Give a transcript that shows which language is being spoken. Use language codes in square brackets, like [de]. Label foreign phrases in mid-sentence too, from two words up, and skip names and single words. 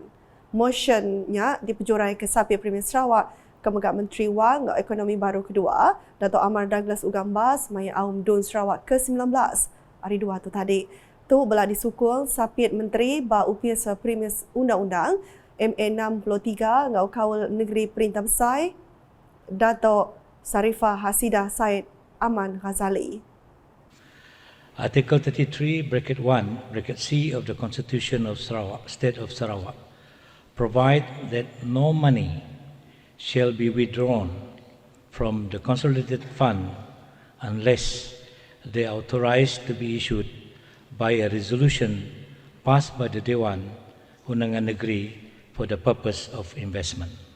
[iba] Motionnya dipejurai ke Sapir Premier Sarawak Kemegat Menteri Wang Ekonomi Baru Kedua Dato' Amar Douglas Ugambas Maya Aum Dun Sarawak ke-19 hari 2 tu tadi. Tu belah disukung Sapir Menteri Ba Upis Premier Undang-Undang MA63 ngau Kawal Negeri Perintah Besar Dato' Sarifah Hasidah Said Aman Ghazali. [en] Article 33, bracket 1, bracket C of the Constitution of Sarawak, State of Sarawak, provide that no money shall be withdrawn from the consolidated fund unless they are authorized to be issued by a resolution passed by the Dewan Undangan Negeri for the purpose of investment.